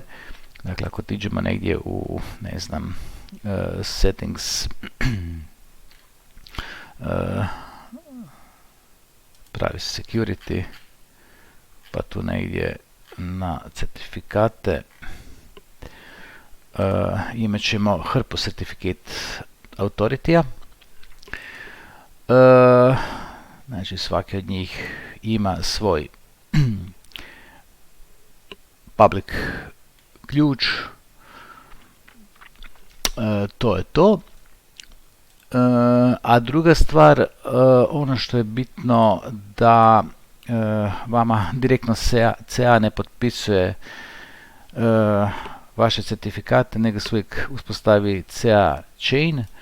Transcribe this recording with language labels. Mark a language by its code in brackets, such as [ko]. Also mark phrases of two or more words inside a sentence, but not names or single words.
[hr] Dakle, ako tiđemo negdje u, ne znam, settings, pravi security, pa tu negdje na certifikate, imat ćemo hrpu [en] certificate authority- [hr] a. Znači, svaki od njih ima svoj public ključ. To je to. A druga stvar, ono što je bitno, da vama direktno CA ne potpisuje vaše certifikate, nego se uvijek uspostavi [en] CA chain.